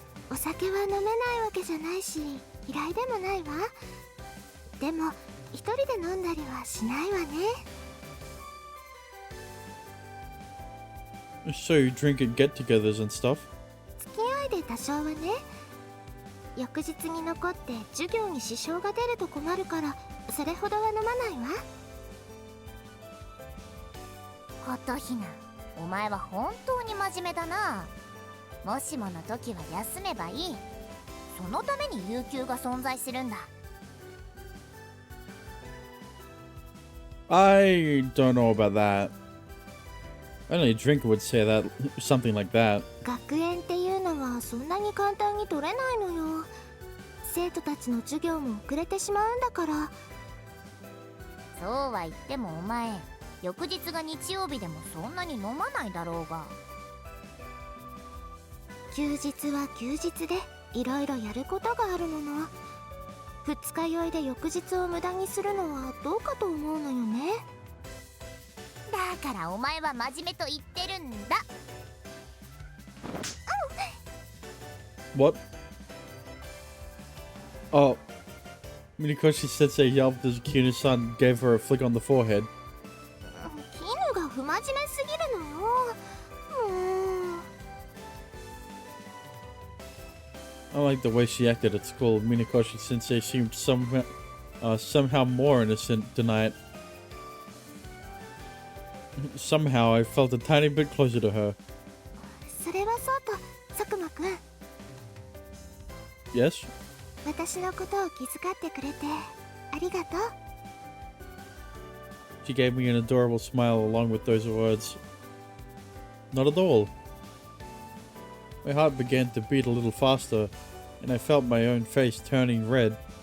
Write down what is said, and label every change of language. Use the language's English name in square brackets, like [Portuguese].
[Japanese] お酒は飲めないわけじゃないし、嫌いでもないわ。でも、一人で飲んだりはしないわね。 [English] So you drink at get-togethers and stuff? [Japanese] 付き合いで多少はね。翌日に残って授業に支障が出ると困るから、それほどは飲まないわ。琴ひな、お前は本当に真面目だな。もしもの時は休めばいい。そのために有給が存在するんだ。 [English] I don't know about that. Only a drinker would say that, something like that. [Japanese] 学園っていうのはそんなに簡単に取れないのよ。生徒たちの授業も遅れてしまうんだから。そうは言ってもお前、翌日が日曜日でもそんなに飲まないだろうが。休日は休日でいろいろやることがあるもの。二日酔いで翌日を無駄にするのはどうかと思うのよね。だからお前は真面目と言ってるんだ。 [English] What? Oh. Minikoshi Sensei yelped as Kino-san gave her a flick on the forehead. [Japanese] キヌが不真面目すぎるのよ。 [English] Unlike the way she acted at school, Minikoshi Sensei seemed somehow more innocent tonight. Somehow I felt a tiny bit closer to her. [Japanese] それはそうと、佐久間くん。 [English] Yes? [Japanese] 私のことを気遣ってくれてありがとう。 [English] She gave me an adorable smile along with those words. Not at all. My heart began to beat a little faster, and I felt my own face turning red.